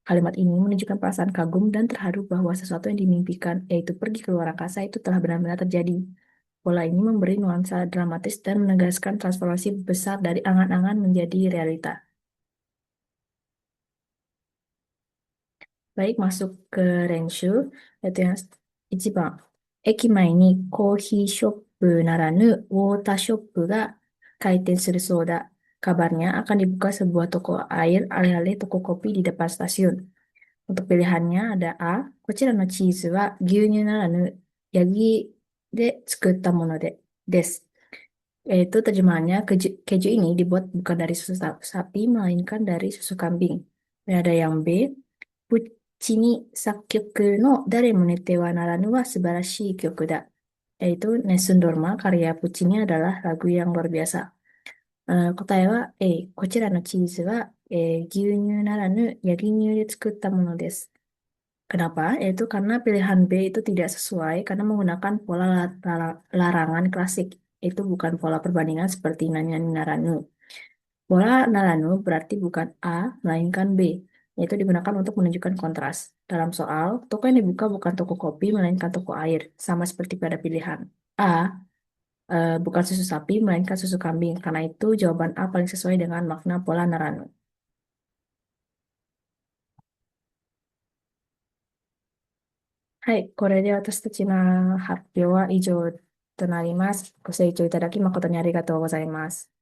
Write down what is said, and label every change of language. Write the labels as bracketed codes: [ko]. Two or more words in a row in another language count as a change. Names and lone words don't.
[id] Kalimat ini menunjukkan perasaan kagum dan terharu bahwa sesuatu yang dimimpikan, yaitu pergi ke luar angkasa, itu telah benar-benar terjadi. Pola ini memberi nuansa dramatis dan menegaskan transformasi besar dari angan-angan menjadi realita. Baik, masuk ke Renshu, yaitu yang 1番。 [ja] 駅前にコーヒーショップならぬウォーターショップが開店するそうだ。 [id] Kabarnya akan dibuka sebuah toko air alih-alih toko kopi di depan stasiun. Untuk pilihannya ada A. [ja] こちらのチーズは牛乳ならぬヤギで作ったものです。 [id] Yaitu terjemahannya, keju ini dibuat bukan dari susu sapi, melainkan dari susu kambing. Dan ada yang B. [ja] プッチに作曲の誰も寝てはならぬは素晴らしい曲だ。 [id] Yaitu Nessun Dorma karya Puccini adalah lagu yang luar biasa. [ja] 答えは A。こちらのチーズは、牛乳ならぬヤギ乳で作ったものです。Kenapa? [id] Yaitu karena pilihan B itu tidak sesuai karena menggunakan pola larangan klasik. Itu bukan pola perbandingan seperti Nanya Naranu. Pola Naranu berarti bukan A, melainkan B, yaitu digunakan untuk menunjukkan kontras. Dalam soal, toko yang dibuka bukan toko kopi, melainkan toko air, sama seperti pada pilihan A, bukan susu sapi, melainkan susu kambing. Karena itu, jawaban A paling sesuai dengan makna pola Naranu. [ja] はい、これで私たちの発表は以上となります。ご清聴いただき誠にありがとうございます。